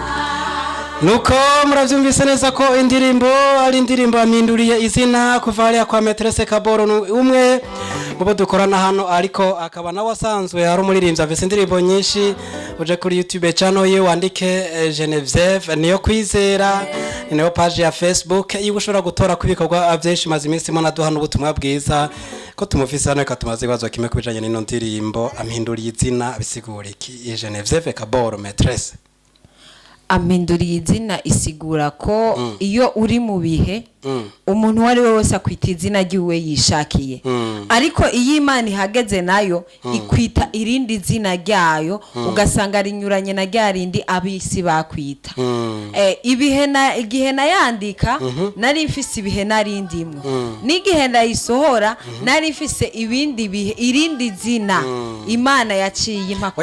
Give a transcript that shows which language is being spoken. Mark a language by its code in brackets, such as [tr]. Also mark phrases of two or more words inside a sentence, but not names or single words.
[rn] nuko muravyumvise neza ko indirimbo ari indirimbo aminduriye izina kuva hariya kwa Metrese Kaboro umwe mubo dukorana hano ariko akaba nawe asanzwe ari umuririmbyi afise indirimbo nyinshi uje kuri YouTube channel ye wandike Genevieve niyo kwizera niyo page ya Facebook iyo ushobora gutora kubikorwa byinshi maze iminsi mona duhana ubutumwa bwiza ko tumufise hano katumaze ibibazo kimwe kubijanye n'ino ndirimbo aminduriye izina bisigura iki Genevieve Kaboro Metrese aminduriye izina isigura ko iyo uri mu bihe umuntu wari we wese akwita izina ry'iwe yishakiye ariko iyo Imana ihageze nayo ikwita irindi zina ryayo ugasanga rinyuranye na rya rindi abisi bakwita igihe nayandika nari mfise ibihe narindimwe n'igihe ndayisohora nari mfise ibindi bihe irindi zina Imana yaciye impaka